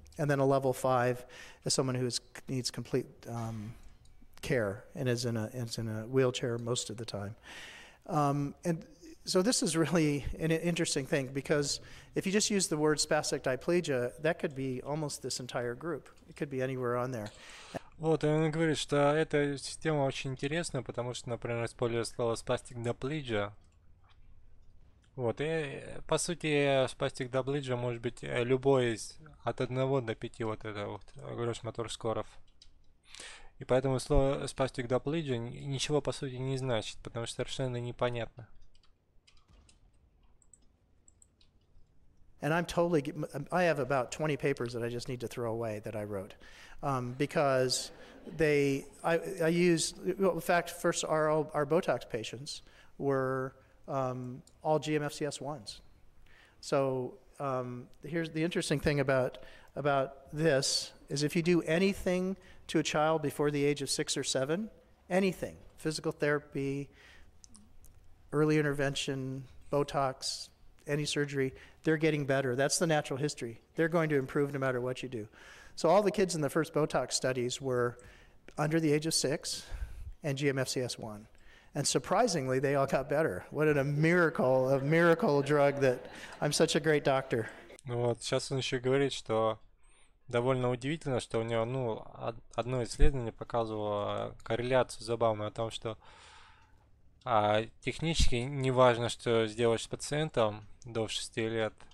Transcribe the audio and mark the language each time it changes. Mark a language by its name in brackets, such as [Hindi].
[English] And then a level 5 is someone who needs complete care and is in a wheelchair most of the time. And so this is really an interesting thing, because if you just use the word spastic diplegia, that could be almost this entire group. It could be anywhere on there. [Russian] Вот, и он говорит, что эта система очень интересная, потому что, например, используя слово spastic diplegia. Вот, и по сути spastic diplegia может быть любой из от 1 до 5 вот это вот gross motor скоров. И поэтому слово spastic diplegia ничего по сути не значит, потому что совершенно непонятно. [English] And I have about 20 papers that I just need to throw away that I wrote, because I used, well, in fact, first our Botox patients were all GMFCS1s. So here's the interesting thing about this is if you do anything to a child before the age of 6 or 7, anything, physical therapy, early intervention, Botox, any surgery, they're getting better. That's the natural history. They're going to improve no matter what you do. So all the kids in the first Botox studies were under the age of 6 and GMFCS1. And surprisingly, they all got better. What a miracle drug that I'm such a great doctor. [Russian] Ну вот, сейчас он еще говорит, что довольно удивительно, что у него, ну, одно исследование показывало корреляцию забавную о том, что технически не важно, что сделаешь с пациентом до 6 лет.